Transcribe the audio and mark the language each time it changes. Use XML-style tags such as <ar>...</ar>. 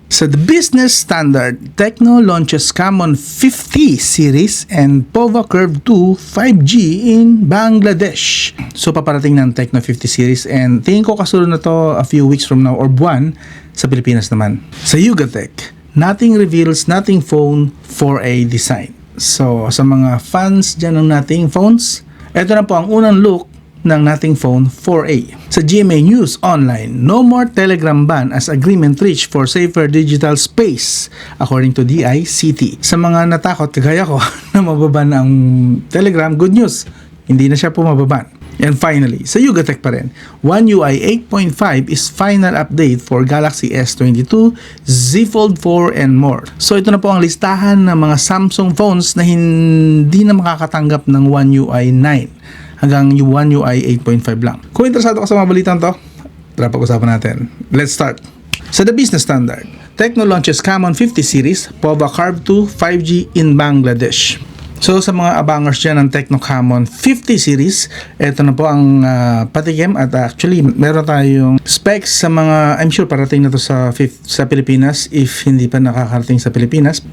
<en>Sa the business standard, Tecno launches Camon 50 series and POVA Curve 2 5G in Bangladesh.</en> <tl>So paparating ng Tecno 50 series and tingin ko kasunod na to a few weeks from now or buwan sa Pilipinas naman.</tl> <en>Sa Yugatech, nothing reveals nothing phone 4A design.</en> <tl>So sa mga fans dyan ng Nothing phones, ito na po ang unang look ng Nothing Phone 4A.</tl> <en>Sa GMA News Online, no more Telegram ban as agreement reached for safer digital space according to DICT.</en> <tl>Sa mga natakot kagaya ko na mababan ang Telegram, good news, hindi na siya po mababan.</tl> <en>And finally, sa Yugatech pa rin, One UI 8.5 is final update for Galaxy S22, Z Fold 4 and more.</en> <tl>So ito na po ang listahan ng mga Samsung phones na hindi na makakatanggap ng One UI 9 hanggang One UI 8.5 lang. Kung interesado ka sa mga balitang to, tara pag-usapan natin.</tl> <en>Let's start. Sa the business standard, Tecno launches Camon 50 series, POVA Curve 2 5G in Bangladesh.</en> <tl>So sa mga abangers dyan ng Tecno Camon 50 series, ito na po ang patikim at actually meron tayong specs sa mga, I'm sure parating na to sa Pilipinas if hindi pa nakakarating sa Pilipinas.</tl>